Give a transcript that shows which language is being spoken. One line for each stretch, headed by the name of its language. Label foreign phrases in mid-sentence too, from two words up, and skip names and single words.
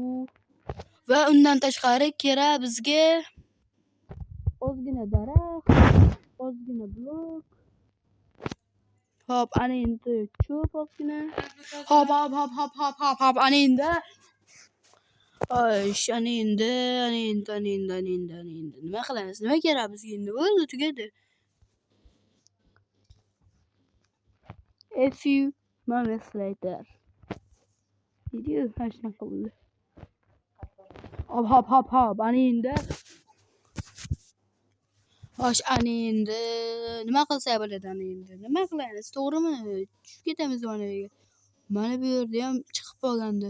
Uzbek: Va undan tashqari kerak bizga ozgina daraxt, ozgina blok. Hop, ana endi cho'p ozgina. Hop, ana endi. Oy, ana endi. Nima qilamiz? Nima kerak bizga endi? Bo'ldi, tugadi.
English: A few moments later.
Uzbek: Video hashna qildi. Hop, ana endi. Xo'sh, ana endi nima qilsak bo'ladi ana endi? Nima qilamiz? To'g'rimi? Tushib ketamiz mana bu yerga. Mana bu yerda ham chiqib qolgandi.